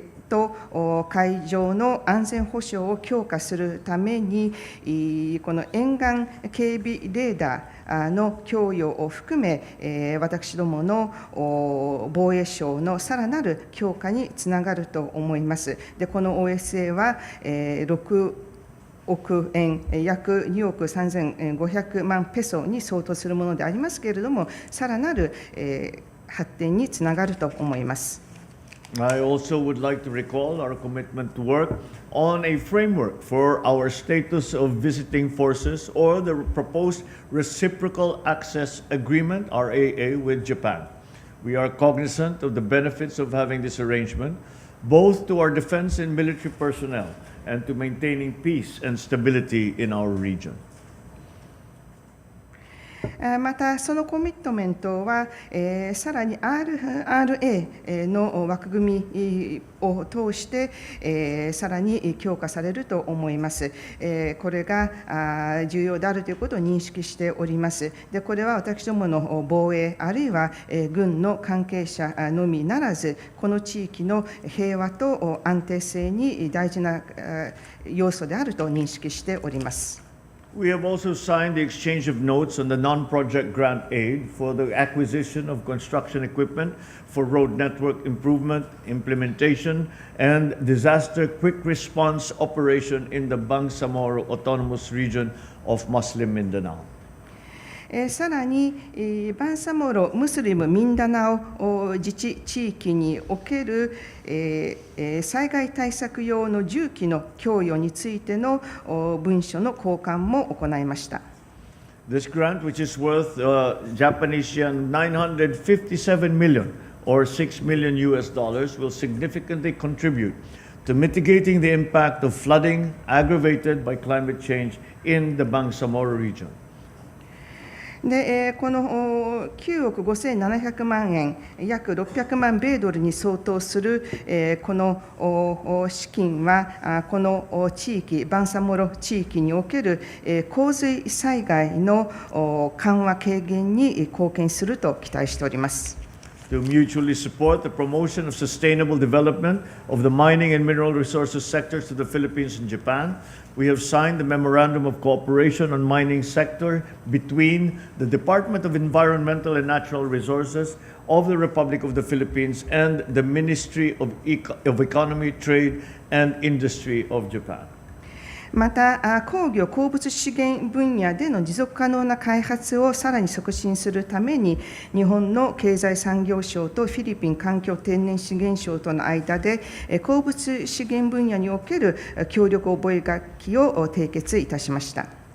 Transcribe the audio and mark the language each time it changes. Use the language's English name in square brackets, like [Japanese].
[Japanese] と海上の安全保障を強化するために、この沿岸警備レーダーの供与を含め、私どもの防衛省のさらなる強化につながると思います。で、この OSA は、6億円、約2億3500万ペソに相当するものでありますけれども、さらなる発展につながると思います。 [English] I also would like to recall our commitment to work on a framework for our status of visiting forces or the proposed Reciprocal Access Agreement, RAA, with Japan. We are cognizant of the benefits of having this arrangement, both to our defense and military personnel and to maintaining peace and stability in our region. [Japanese] また、そのコミットメントは、さらに RRA の枠組みを通して、さらに強化されると思います。これが重要であるということを認識しております。で、これは私どもの防衛、あるいは軍の関係者のみならず、この地域の平和と安定性に大事な要素であると認識しております。 [English] We have also signed the exchange of notes on the non-project grant aid for the acquisition of construction equipment for road network improvement, implementation, and disaster quick response operation in the Bangsamoro Autonomous Region of Muslim Mindanao. [Japanese] さらに、バンサモロ・ムスリム・ミンダナオ自治地域における、災害対策用の重機の供与についての文書の交換も行いました。 [English] This grant, which is worth Japanese yen 957 million or $6 million, will significantly contribute to mitigating the impact of flooding aggravated by climate change in the Bangsamoro region. [Japanese] で、この9億5700万円、約600万米ドルに相当するこの資金は、この地域、バンサモロ地域における洪水災害の緩和軽減に貢献すると期待しております。 [English] To mutually support the promotion of sustainable development of the mining and mineral resources sectors to the Philippines and Japan, we have signed the Memorandum of Cooperation on Mining Sector between the Department of Environmental and Natural Resources of the Republic of the Philippines and the Ministry of Economy, Trade and Industry of Japan. [Japanese] また、鉱業・鉱物資源分野での持続可能な開発をさらに促進するために、日本の経済産業省とフィリピン環境天然資源省との間で、鉱物資源分野における協力覚書を締結いたしました。